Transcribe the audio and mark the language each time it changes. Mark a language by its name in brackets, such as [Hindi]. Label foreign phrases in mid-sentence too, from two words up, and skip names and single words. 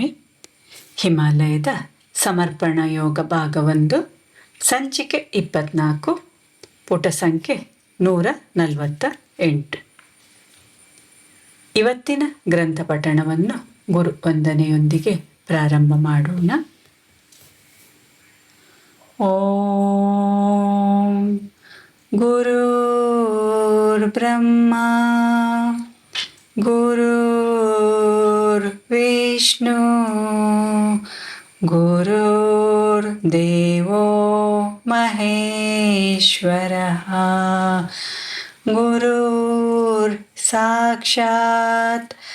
[Kannada] ಹಿಮಾಲಯದ ಸಮರ್ಪಣಾ ಯೋಗ ಭಾಗ 1, ಸಂಚಿಕೆ 24, ಪುಟ ಸಂಖ್ಯೆ 148. ಇವತ್ತಿನ ಗ್ರಂಥ ಪಠಣವನ್ನು ಗುರು ವಂದನೆಯೊಂದಿಗೆ ಪ್ರಾರಂಭ ಮಾಡೋಣ. [Sanskrit] ಓಂ ಗುರುರ್ ಬ್ರಹ್ಮ ಗುರುರ್ ವಿಷ್ಣು ಗುರುರ್ದೇವೋ ಮಹೇಶ್ವರಃ ಗುರುರ್ ಸಾಕ್ಷಾತ್